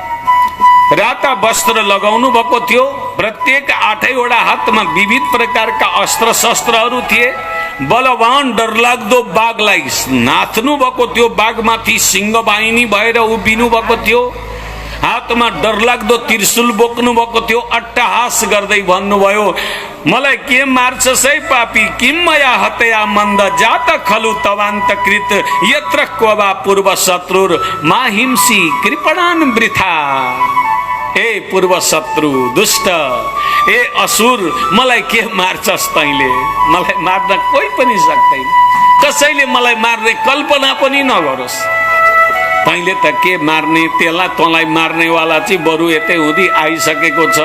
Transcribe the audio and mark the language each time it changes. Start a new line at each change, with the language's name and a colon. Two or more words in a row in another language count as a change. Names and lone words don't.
Nepali: राता वस्त्र लगाउनु भएको थियो। प्रत्येक 8वटा हातमा विविध प्रकारका अस्त्र शस्त्रहरू थिए। बलवान डरलाग्दो बाघलाई नाच्नु भएको थियो। बाघमाथि सिंहवाहिनी भएर उभिनु भएको थियो। हातमा डरलाग्दो त्रिशूल बोक्नु भएको थियो। अट्टहास गर्दै भन्नुभयो, मलाई के मार्छस् है पापी?
Sanskrit: किम मया हतया मन्द जात खलु तवान्तकृत यत्र क्ववा पूर्व शत्रुर माहिंसी कृपणान वृथा।
Nepali: ए पूर्व शत्रु दुष्ट, ए असुर, मलाई के मार्छस् तैले? मलाई मार्न कोही पनि सक्दैन, कसैले मलाई मार्ने कल्पना पनि नगरोस्। तैले त के मार्ने? त्यसलाई तँलाई मार्नेवाला चाहिँ बरु यतै हुँदी आइसकेको छ।